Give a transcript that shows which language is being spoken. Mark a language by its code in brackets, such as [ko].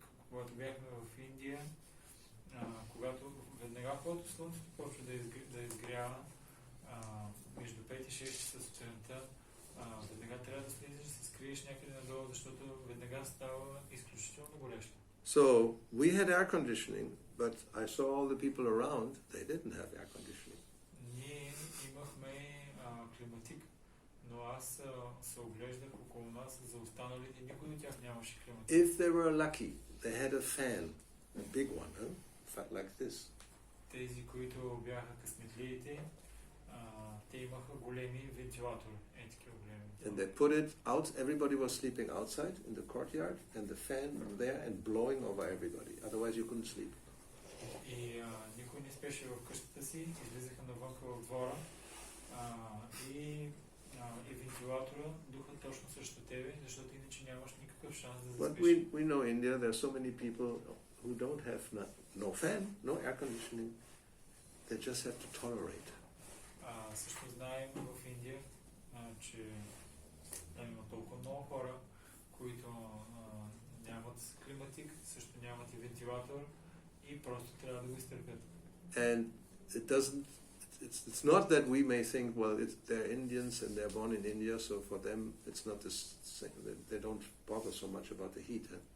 [bg] Когато бяхме в Индия, когато слънцето почва да изгрява между 5 и 6 часа сутринта, веднага трябва да слизаш, да се скриеш някъде надолу, защото веднага става изключително горещо. [en] So we had air conditioning, but I saw all the people around, they didn't have air conditioning. [bg] Ние имахме климатик, но аз се оглеждах около нас за останалите, никой от тях нямаше климатик. [en] If they were lucky, they had a fan, a big one, like this. [bg] Тези, които бяха късметлиите, те имаха големи вентилатори, такива големи. [en] And they put it out, everybody was sleeping outside in the courtyard, and the fan there and blowing over everybody. Otherwise you couldn't sleep. [bg] И никой не спеше в къщата си, излизаха навънка в двора и вентилатора духа точно срещу тебе, защото иначе нямаш никакъв шанс да заспиш. [en] But we know in India there are so many people who don't have no fan, no air conditioning. They just have to tolerate. [bg] Също знаем в Индия, че има толкова много хора, които нямат климатик, също нямат и вентилатор и просто трябва да го изтърпят. [en] And it doesn't. It's not that we may think, well, they're Indians and they're born in India, so for them it's not this. They don't bother so much about the heat.